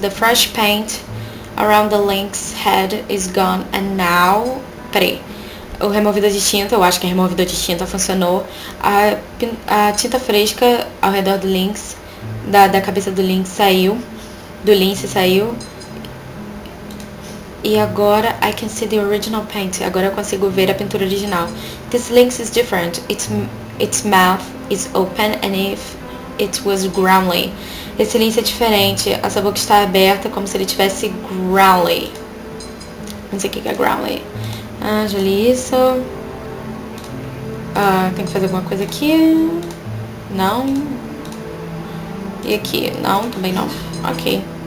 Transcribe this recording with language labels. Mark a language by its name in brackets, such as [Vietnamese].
[English] The fresh paint around the link's head is gone. And now... [Portuguese] Peraí. O removidor de tinta, eu acho que o removidor de tinta funcionou. A tinta fresca ao redor do lince, da cabeça do lince saiu. Do lince saiu. E agora [English] I can see the original paint. [Portuguese] Agora eu consigo ver a pintura original. [English] This lynx is different. Its mouth is open and if it was growly. [Portuguese] Esse lince é diferente. A sua boca está aberta como se ele tivesse growly. Não sei o que é growly. Ah, já li isso. Tem que fazer alguma coisa aqui. Não. E aqui? Não, também não. Ok.